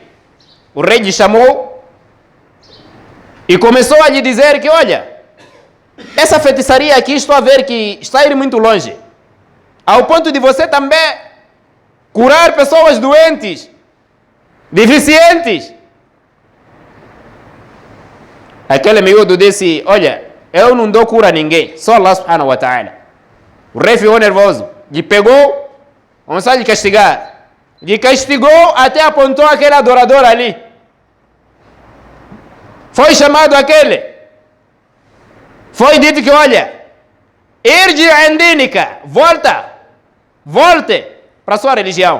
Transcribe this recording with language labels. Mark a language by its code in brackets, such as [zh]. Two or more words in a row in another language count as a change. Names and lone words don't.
[pt] O rei lhe chamou e começou a lhe dizer que, olha, essa feitiçaria aqui, estou a ver que está indo muito longe. Ao ponto de você também curar pessoas doentes, deficientes. Aquele miúdo disse, olha, eu não dou cura a ninguém, só [ar] الله سبحانه وتعالى. [pt] O rei ficou nervoso, lhe pegou, começou a lhe castigar. Lhe castigou até apontou aquele adorador ali. Foi chamado aquele. Foi dito que, olha, [ar] ارجع عن دينك, [pt] volte para a sua religião.